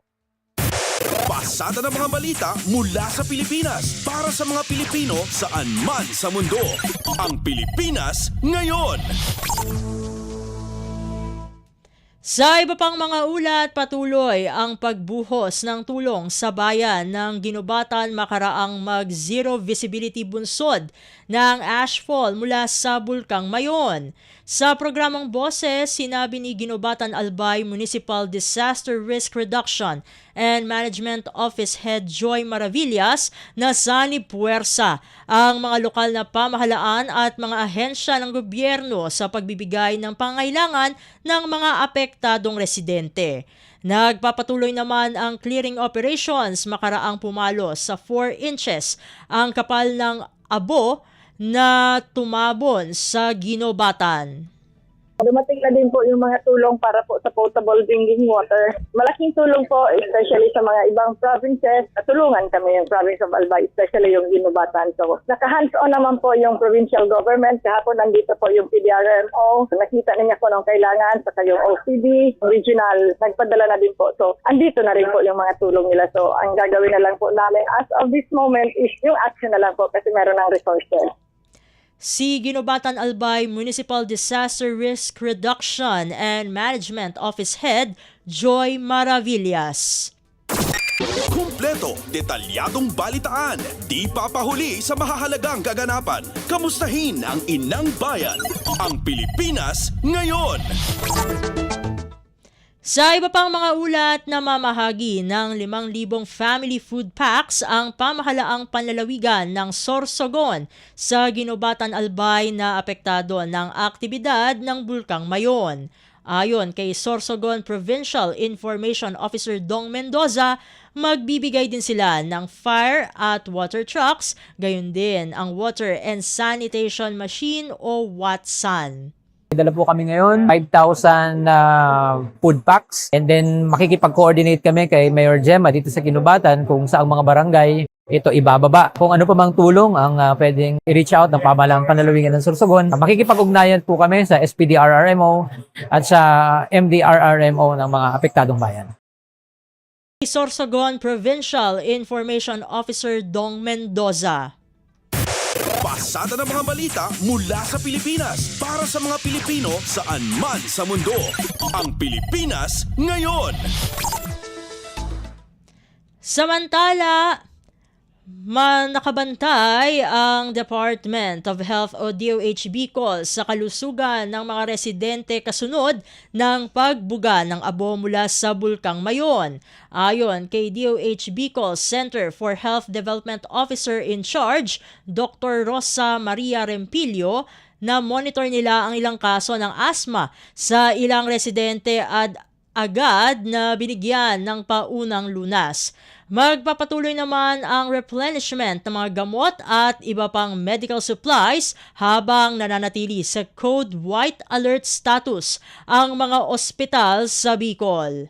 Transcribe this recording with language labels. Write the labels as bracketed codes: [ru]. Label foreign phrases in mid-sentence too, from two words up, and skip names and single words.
[tl] Pasada ng mga balita mula sa Pilipinas para sa mga Pilipino saan man sa mundo. Ang Pilipinas ngayon. Sa iba pang mga ulat, patuloy ang pagbuhos ng tulong sa bayan ng Ginubatan makaraang mag- [en] zero visibility [tl] bunsod ng ashfall mula sa Bulkang Mayon. Sa programang Boses, sinabi ni Ginubatan Albay Municipal Disaster Risk Reduction and Management Office Head Joy Maravillas na sanib puwersa ang mga lokal na pamahalaan at mga ahensya ng gobyerno sa pagbibigay ng pangailangan ng mga apektadong residente. Nagpapatuloy naman ang [en] clearing operations [tl] makaraang pumalo sa 4 inches ang kapal ng abo na tumabon sa Ginubatan. Dumating na din po yung mga tulong para po sa [en] potable drinking water. [tl] Malaking tulong po, especially sa mga ibang provinces. Tulungan kami yung [en] province of Albay, [tl] especially yung Ginubatan. So, naka-hands-on naman po yung provincial government. Kahapon nandito po yung PDRMO. Nakita niya po ng kailangan, saka yung OCD, regional, nagpadala na din po. So, andito na rin po yung mga tulong nila. So, ang gagawin na lang po namin [en] as of this moment [tl] is yung action na lang po kasi meron ng resources. Si Ginubatan Albay Municipal Disaster Risk Reduction and Management Office Head Joy Maravillas. Kumpleto, detalyadong balitaan, di papahuli sa mahahalagang kaganapan. Kamustahin ang inang bayan, ang Pilipinas ngayon. Sa iba pang mga ulat na mamahagi ng 5,000 [en] family food packs [tl] ang pamahalaang panlalawigan ng Sorsogon sa Ginubatan Albay na apektado ng aktibidad ng Bulkang Mayon. Ayon kay Sorsogon Provincial Information Officer Dong Mendoza, magbibigay din sila ng fire at [en] water trucks, [tl] gayon din ang [en] water and sanitation machine [tl] o WATSAN. Dala po kami ngayon, 5,000 [en] food packs, and then [tl] makikipag-coordinate kami kay Mayor Gemma dito sa Ginubatan kung saang mga barangay ito ibababa. Kung ano pa mang tulong ang pwedeng i- [en] reach out [tl] ng pamahalaang panlalawigan ng Sorsogon, makikipag-ugnayan po kami sa SPDRRMO at sa MDRRMO ng mga apektadong bayan. Sorsogon Provincial Information Officer Dong Mendoza. Pasada ng mga balita mula sa Pilipinas para sa mga Pilipino saan man sa mundo. Ang Pilipinas ngayon. Samantala, nakabantay ang Department of Health o DOH Bicol sa kalusugan ng mga residente kasunod ng pagbuga ng abo mula sa Bulkang Mayon. Ayon kay DOH Bicol Center for Health Development Officer in Charge, Dr. Rosa Maria Rempilio, na monitor nila ang ilang kaso ng asma sa ilang residente at agad na binigyan ng paunang lunas. Magpapatuloy naman ang replenishment ng mga gamot at iba pang [en] medical supplies [tl] habang nananatili sa Code White Alert status ang mga ospital sa Bicol.